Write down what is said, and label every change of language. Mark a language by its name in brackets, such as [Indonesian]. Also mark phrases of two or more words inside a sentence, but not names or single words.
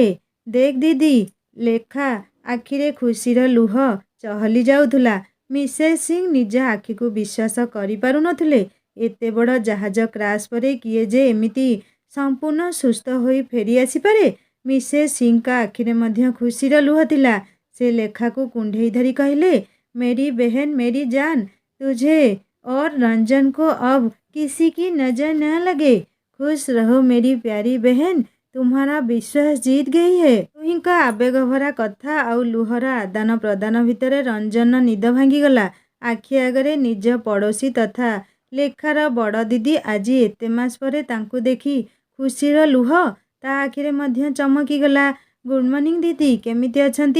[Odia] ଦେଖ ଦିଦି। ଲେଖା ଆଖିରେ ଖୁସିର ଲୁହ ଚହଲି ଯାଉଥିଲା। ମିସେସ୍ ସିଂ ନିଜ ଆଖିକୁ ବିଶ୍ୱାସ କରିପାରୁନଥିଲେ। ଏତେ ବଡ଼ ଜାହାଜ କ୍ରାସ୍ ପରେ କିଏ ଯେ ଏମିତି ସମ୍ପୂର୍ଣ୍ଣ ସୁସ୍ଥ ହୋଇ ଫେରି ଆସିପାରେ। ମିସେସ୍ ସିଂଙ୍କ ଆଖିରେ ମଧ୍ୟ ଖୁସିର ଲୁହ ଥିଲା। ସେ ଲେଖାକୁ କୁଣ୍ଢେଇ ଧରି କହିଲେ, [Hindi] मेरी बहन मेरी जान, तुझे और रंजन को अब किसी की नजर न लगे। खुश रहो मेरी प्यारी बहन, तुम्हारा विश्वास जीत गई है। [Odia] ଦୁହିଁଙ୍କ ଆବେଗ ଭରା କଥା ଆଉ ଲୁହର ଆଦାନ ପ୍ରଦାନ ଭିତରେ ରଞ୍ଜନର ନିଦ ଭାଙ୍ଗିଗଲା। ଆଖି ଆଗରେ ନିଜ ପଡ଼ୋଶୀ ତଥା ଲେଖାର ବଡ଼ ଦିଦି ଆଜି ଏତେ ମାସ ପରେ ତାଙ୍କୁ ଦେଖି ଖୁସିର ଲୁହ ତା ଆଖିରେ ମଧ୍ୟ ଚମକିଗଲା। [English] good morning [Odia] ଦିଦି, କେମିତି ଅଛନ୍ତି?